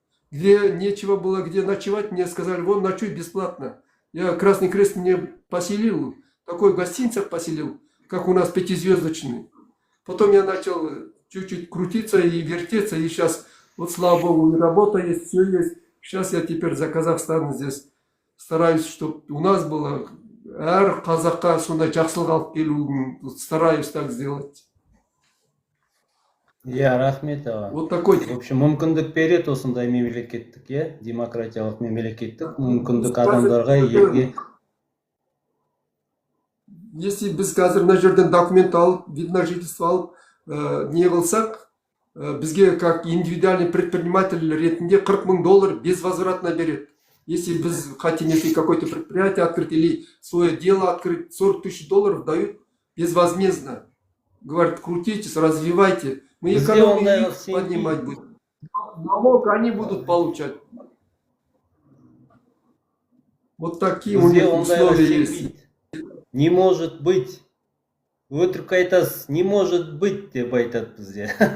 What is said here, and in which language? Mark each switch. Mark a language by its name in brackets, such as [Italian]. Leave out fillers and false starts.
[Russian] Где нечего было, где ночевать, мне сказали, вон ночуй бесплатно. Я Красный Крест мне поселил, такой гостиницах поселил, как у нас 5-звездочный. Потом я начал чуть-чуть крутиться и вертеться, и сейчас, вот слава богу, и работа есть, все есть. Сейчас я теперь за Казахстан здесь стараюсь, чтобы у нас было [Kazakh] әр қазаққа сондай жақсылық алып келуін [Russian] стараюсь так сделать. [Kazakh] Я рахмет аға. [Russian] Вот такой. В общем, [Kazakh] мүмкіндік береді осындай мемлекеттік, демократиялық мемлекеттік мүмкіндік адамдарға елге. [Russian] Если [Kazakh] біз қазір мына жерден документ алып, [Russian] вид на жительство [Kazakh] алып, не қылсақ, бізге [Russian] как индивидуальный предприниматель [Kazakh] ретінде $40 000 [Russian] безвозвратно берет. Если [Kazakh] біз [Russian] хотим, если какое-то предприятие открыть или свое дело открыть, $40 000 дают безвозмездно. Говорят, крутитесь, развивайте. Мы экономику поднимать будем. Налог они будут получать. Вот такие у них условия есть. Не может быть. [Kazakh] Өтірік айтасыз, [Russian] не может быть, [Kazakh] деп айтады бізде.